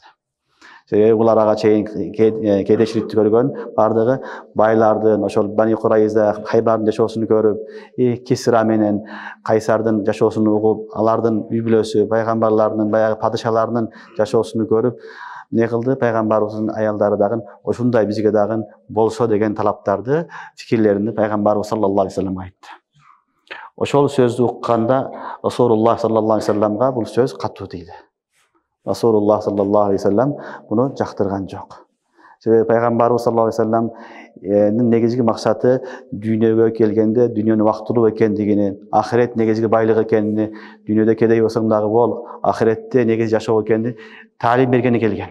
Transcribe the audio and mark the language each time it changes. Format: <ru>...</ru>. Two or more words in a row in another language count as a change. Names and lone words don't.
<ky>Себеби булар ага чейин кедейчиликти көргөн, бардыгы байлардын, ошол Бани Курайза, Хайбардын жашоосуну көрүп, Кисра менен Кайсардын жашоосуну угуп, алардын үй бүлөсү, пайгамбарлардын, баягы падышаларынын жашоосуну көрүп, не кылды? Пайгамбарыбыздын аялдары дагы ошундай бизге дагы болсо деген талаптарды, фикирлерин пайгамбарыбыз</ky> <ar>صلى الله عليه وسلم</ar> <ky>айтты. Ошол сөздү укканда Расулуллах</ky> <ar>صلى الله عليه وسلم</ar> <ky>бул сөз катуу тийди. Расулуллах</ky> <ar>صلى الله عليه وسلم</ar> <ky>буну жактырган жок. Себеби пайгамбарыбыз</ky> <ar>صلى الله عليه وسلم</ar> <ky>негизги максаты дүйнөгө келгенде дүйнөнүн убактылуу экендигини, ахирет негизги байлык экенин, дүйнөдө кедей болсоң дагы бол, ахиретте негизи жашоо экенин таалим бергени келген.</ky>